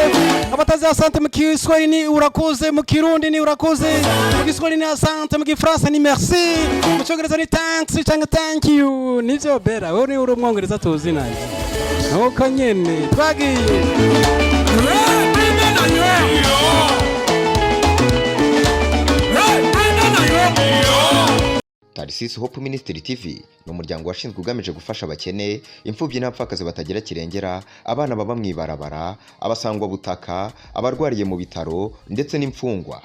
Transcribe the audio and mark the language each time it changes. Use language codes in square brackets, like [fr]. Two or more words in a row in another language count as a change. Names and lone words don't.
[rw] Abatazi asante mu Kiswahili ni urakoze, mu Kirundi ni urakoze, mu Kiswahili ni asante, mu Gifaransa ni merci, mu Cyongereza ni thanks cyangwa [en] thank you. [rn] Nivyo bera wewe ni uri umwongereza tuzi nanje nuko nyene twagiye. [rw] Tarisisi Hope Ministry TV ni umuryango washinzwe ugamije gufasha abakene, imfubyi n'abapfakazi batagira kirengera, abana baba mwibarabara, abasangwa butaka, abarwariye mu bitaro ndetse n'imfungwa.